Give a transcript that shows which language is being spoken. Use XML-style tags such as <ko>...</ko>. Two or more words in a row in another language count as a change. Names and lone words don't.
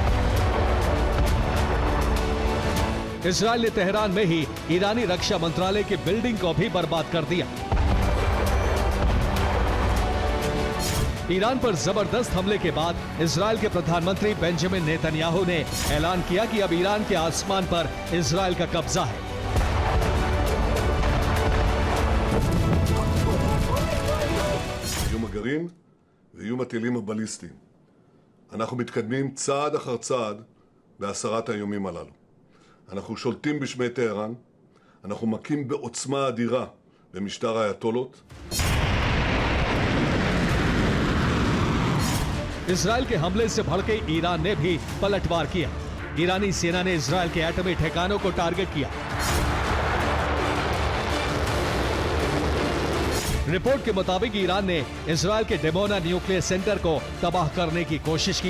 <hi>इजरायल ने तेहरान में ही ईरानी रक्षा मंत्रालय की बिल्डिंग को भी बर्बाद कर दिया। ईरान पर जबरदस्त हमले के बाद इजराइल के प्रधानमंत्री बेंजामिन नेतन्याहू ने ऐलान किया कि अब ईरान के आसमान पर इजराइल का कब्जा है।</hi> <he>איום הגרעין ואיום הטילים הבליסטיים. אנחנו מתקדמים צעד אחר צעד בהסרת האיומים הללו. אנחנו שולטים בשמי טהרן, אנחנו מכים בעוצמה אדירה במשטר האייתולות.</he> <hi>इजराइल के हमले से भड़के ईरान ने भी पलटवार किया। ईरानी सेना ने इजराइल के एटमी ठिकानों को टारगेट किया। रिपोर्ट के मुताबिक ईरान ने इजराइल के डिमोना</hi> <en>nuclear center</en> <hi>को तबाह करने की कोशिश की।</hi>